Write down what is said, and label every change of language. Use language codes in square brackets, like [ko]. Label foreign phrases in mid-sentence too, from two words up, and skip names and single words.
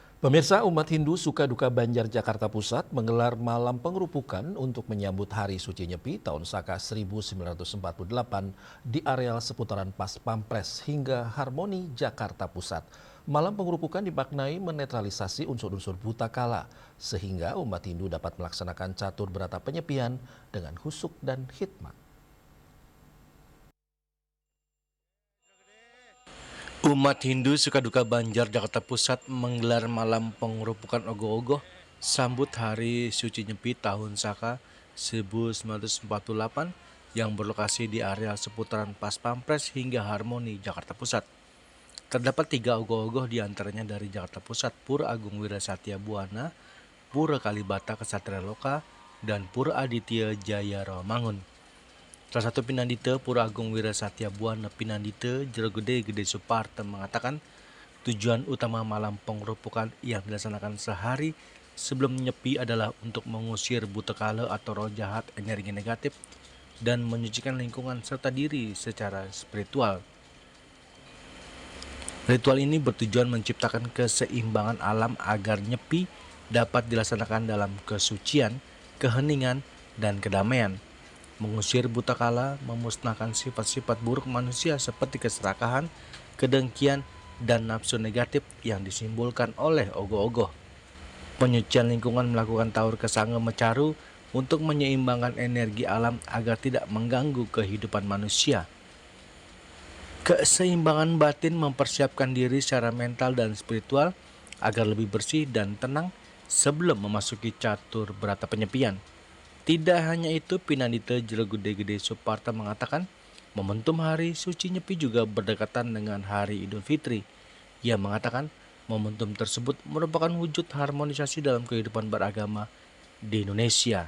[id] Pemirsa, umat Hindu suka duka Banjar Jakarta Pusat menggelar malam pengerupukan untuk menyambut Hari Suci Nyepi tahun Saka 1948 di areal seputaran Pas Pampres hingga Harmoni Jakarta Pusat. Malam pengerupukan dimaknai menetralisasi unsur-unsur buta kala sehingga umat Hindu dapat melaksanakan catur berata penyepian dengan husuk dan khidmat. Umat Hindu Sukaduka Banjar Jakarta Pusat menggelar malam pengerupukan ogoh-ogoh sambut Hari Suci Nyepi tahun Saka 1948 yang berlokasi di areal seputaran Pas Pampres hingga Harmoni Jakarta Pusat. Terdapat 3 ogoh-ogoh diantaranya dari Jakarta Pusat, Pura Agung Wirasatya Buana, Pura Kalibata Kesatria Loka, dan Pura Aditya Jaya Rawamangun. Salah satu Pinandita Pura Agung Wirasatya Buana Pinandita Jerogede Gede Suparta mengatakan tujuan utama malam pengerupukan yang dilaksanakan sehari sebelum Nyepi adalah untuk mengusir buta kala atau roh jahat, energi negatif, dan menyucikan lingkungan serta diri secara spiritual. Ritual ini bertujuan menciptakan keseimbangan alam agar Nyepi dapat dilaksanakan dalam kesucian, keheningan, dan kedamaian. Mengusir buta kala, memusnahkan sifat-sifat buruk manusia seperti keserakahan, kedengkian, dan nafsu negatif yang disimbolkan oleh ogoh-ogoh. Penyucian lingkungan melakukan taur kesanga mecaru untuk menyeimbangkan energi alam agar tidak mengganggu kehidupan manusia. Keseimbangan batin mempersiapkan diri secara mental dan spiritual agar lebih bersih dan tenang sebelum memasuki catur berata penyepian. Tidak hanya itu, Pinandita Jerogede Suparta mengatakan momentum Hari Suci Nyepi juga berdekatan dengan Hari Idul Fitri. Ia mengatakan momentum tersebut merupakan wujud harmonisasi dalam kehidupan beragama di Indonesia.